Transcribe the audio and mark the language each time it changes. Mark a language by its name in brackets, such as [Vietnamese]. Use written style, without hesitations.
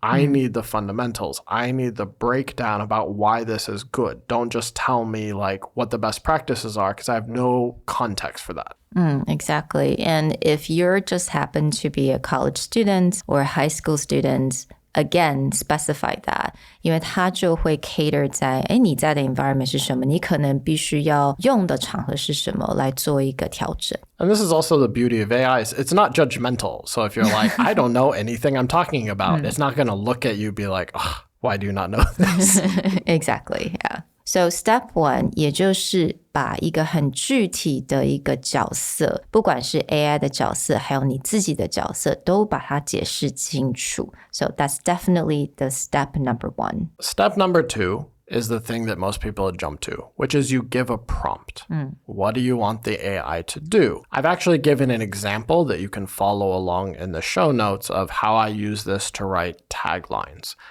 [English] I need the fundamentals. I need the breakdown about why this is good. Don't just tell me like what the best practices are because I have no context for that. Exactly. And if you're just happen to be a college student or a high school student, again, specify that. [Chinese] 因为它就会 cater 在你在的 environment 是什么，你可能必须要用的场合是什么来做一个调整。 [English] And this is also the beauty of AI. It's not judgmental. So if you're like, I don't know anything I'm talking about, it's not going to look at you and be like, oh, why do you not know this? Exactly, yeah. So step 1, [Chinese] 也就是把一个很具体的一个角色，不管是 AI 的角色，还有你自己的角色，都把它解释清楚。 [English] So that's definitely the step number 1. Step number 2 is the thing that most people jump to, which is you give a prompt. What do you want the AI to do? I've actually given an example that you can follow along in the show notes of how I use this to write taglines.